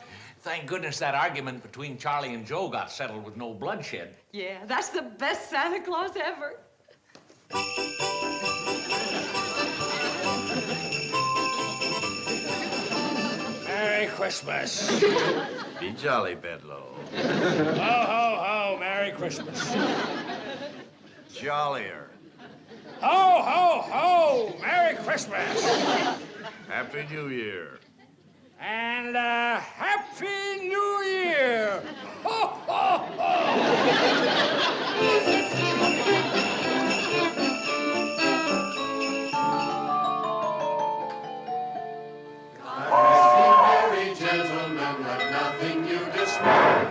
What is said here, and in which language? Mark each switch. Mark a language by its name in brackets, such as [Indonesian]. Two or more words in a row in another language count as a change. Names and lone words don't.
[English] Thank goodness that argument between Charlie and Joe got settled with no bloodshed. Yeah, that's the best Santa Claus ever. Merry Christmas. Be jolly, Bedlow. Ho, ho, ho, Merry Christmas. Jollier. Ho, ho, ho, Merry Christmas. Happy New Year. And Happy New Year. Ho, ho, ho. Merry gentlemen, let nothing you dismay.